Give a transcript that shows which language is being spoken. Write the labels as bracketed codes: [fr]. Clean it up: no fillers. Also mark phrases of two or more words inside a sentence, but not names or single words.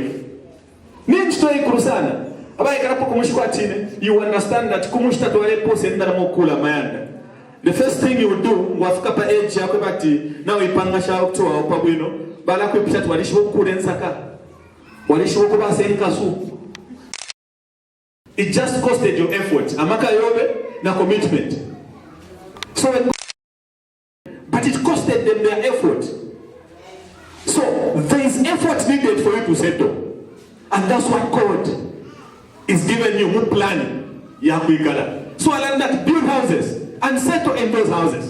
[en] You understand that the first thing you will do, now it just costed your effort. [bem] Amaka yobe na commitment. [en] So, but it costed them their effort. So there is effort needed for you to settle, and that's what God is giving you. Plan. So I learned that build houses and settle in those houses.